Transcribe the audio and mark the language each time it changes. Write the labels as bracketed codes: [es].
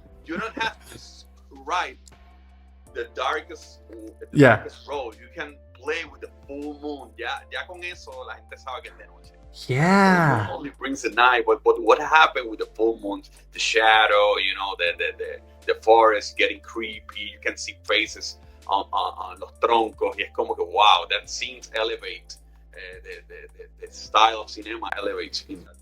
[en] You don't have to write the darkest road. You can play with the full moon. [es] Ya con eso la gente sabe que es de noche. [en] Yeah. It only brings the night, but what happened with the full moon? The shadow, the forest getting creepy. You can see faces on [es] los troncos. Y es como que wow, [en] that scenes elevate. The style of cinema elevates in that.